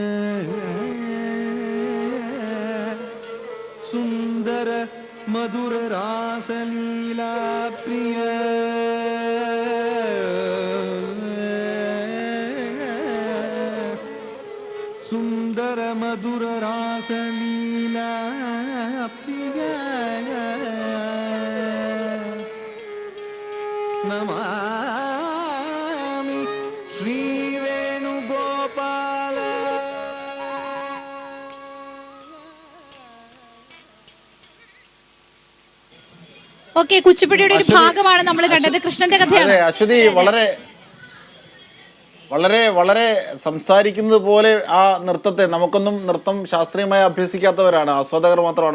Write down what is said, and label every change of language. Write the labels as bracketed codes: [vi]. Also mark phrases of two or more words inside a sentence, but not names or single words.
[sa] सुंदर मधुर रासलीला प्रिय सुंदर मधुर रासलीला प्रिय नमामि श्री वेणुगोपाल. [ml] ഓക്കെ, കുച്ചിപ്പുടിയുടെ ഒരു ഭാഗമാണ് നമ്മൾ കണ്ടത്. കൃഷ്ണന്റെ കഥയാണ്. അശ്വതി വളരെ വളരെ വളരെ സംസാരിക്കുന്നത് പോലെ ആ നൃത്തത്തെ, നമുക്കൊന്നും നൃത്തം ശാസ്ത്രീയമായി അഭ്യസിക്കാത്തവരാണ്, ആസ്വാദകർ മാത്രമാണ്.